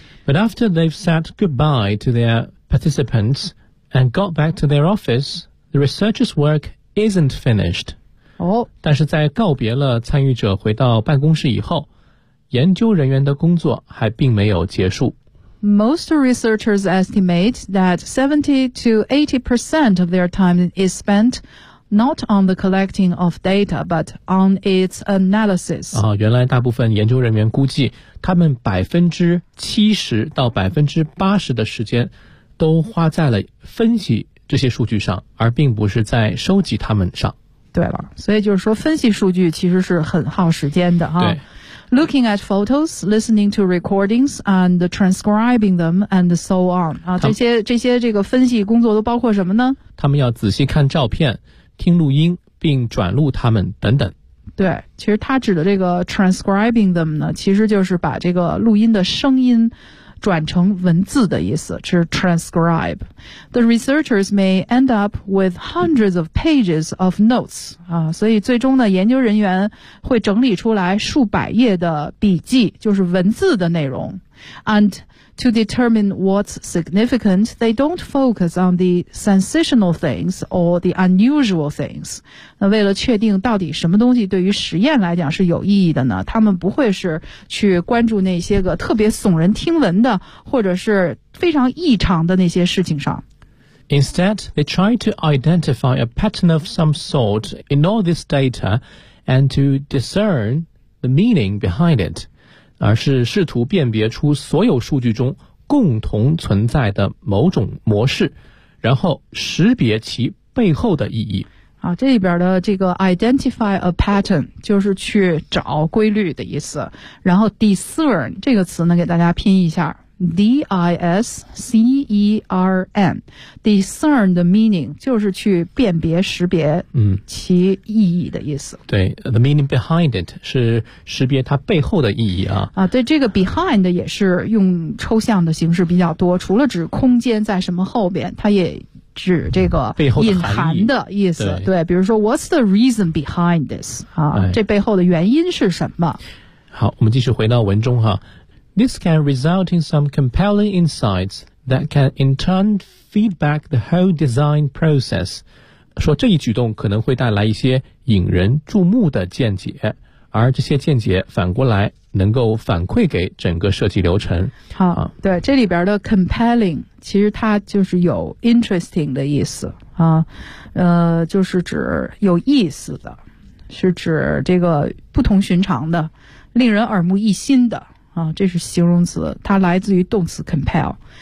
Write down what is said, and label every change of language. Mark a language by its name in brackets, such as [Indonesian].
[English] But after they've said goodbye to their participants and got back to their office, the researcher's work isn't finished. [Chinese] 哦，但是在告别了参与者回到办公室以后，研究人员的工作还并没有结束。 [English] Most researchers estimate that 70 to 80% of their time is spent not on the collecting of data, but on its analysis. [Chinese] 哦，原来大部分研究人员估计他们 70% 到 80% 的时间都花在了分析这些数据上，而并不是在收集他们上。对了，所以就是说分析数据其实是很耗时间的啊。对。 [English] Looking at photos, listening to recordings, and transcribing them, and so on. [Chinese] 啊，这些这个分析工作都包括什么呢？他们要仔细看照片，听录音，并转录他们等等。对，其实他指的这个 [English] transcribing them [Chinese] 呢，其实就是把这个录音的声音转成文字的意思，就是 transcribe. [English] The researchers may end up with hundreds of pages of notes. [Chinese] 啊，所以最终呢，研究人员会整理出来数百页的笔记，就是文字的内容。 [English] And to determine what's significant, they don't focus on the sensational things or the unusual things. [Chinese] 那为了确定到底什么东西对于实验来讲是有意义的呢，他们不会是去关注那些个特别耸人听闻的或者是非常异常的那些事情上。 [English] Instead, they try to identify a pattern of some sort in all this data and to discern the meaning behind it. [Chinese] 而是试图辨别出所有数据中共同存在的某种模式，然后识别其背后的意义。啊，这里边的这个 [English] identify a pattern [Chinese] 就是去找规律的意思。然后 discern 这个词呢，给大家拼一下 ，discern， [English] discern the meaning [Chinese] 就是去辨别识别其意义的意思。嗯、对 ， [English] the meaning behind it [Chinese] 是识别它背后的意义啊。啊，对，这个 behind 也是用抽象的形式比较多，除了指空间在什么后边，它也。指这个隐含的意思，对，比如说 [English] What's the reason behind this？ [Chinese] 这背后的原因是什么？好，我们继续回到文中哈。 [English] This can result in some compelling insights that can in turn feed back the whole design process。 [Chinese] 说这一举动可能会带来一些引人注目的见解，而这些见解反过来能够反馈给整个设计流程。好，对，这里边的 compelling 其实它就是有 interesting 的意思啊，就是指有意思的，是指这个不同寻常的，令人耳目一新的啊，这是形容词，它来自于动词 compel。